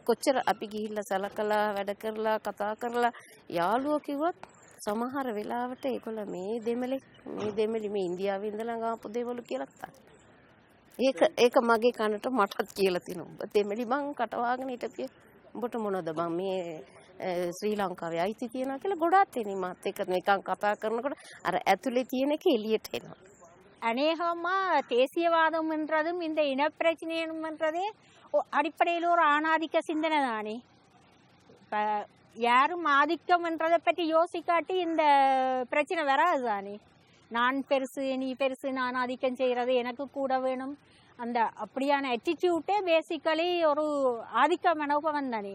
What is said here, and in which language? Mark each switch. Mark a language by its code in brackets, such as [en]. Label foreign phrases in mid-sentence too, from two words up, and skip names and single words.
[si] කොච්චර අපි ගිහිල්ලා සලකලා වැඩ කරලා කතා කරලා යාළුවෝ කිව්වත් සමහර වෙලාවට ඒගොල්ල මේ දෙමළි මේ ඉන්දියාවේ ඉඳලා ආපු දෙමළු කියලා කතා. ඒක මගේ කනට මටත් කියලා තිනවා. ඔබ දෙමළි බං කටවාගෙන හිටපිය. උඹට මොනවද බං මේ ශ්‍රී ලංකාවේ අයිති තියනවා කියලා ගොඩාක් එනි මාත් එක නිකන් කතා කරනකොට අර ඇතුලේ තියෙන එක එළියට එනවා. [ta] அநேகமா தேசியவாதம்ன்றதும் இந்த இனப்பிரச்சனைன்றதே அடிப்படையில் ஒரு ஆணாதிக்க சிந்தனை தானே. இப்போ யாரும் ஆதிக்கம்ன்றதை பற்றி யோசிக்காட்டி இந்த பிரச்சனை வராது தானே. நான் பெருசு, நீ பெருசு, நான் ஆதிக்கம் செய்கிறது, எனக்கு கூட வேணும், அந்த அப்படியான [en] attitude basically [ta] ஒரு ஆதிக்க மனோபவம் தானே.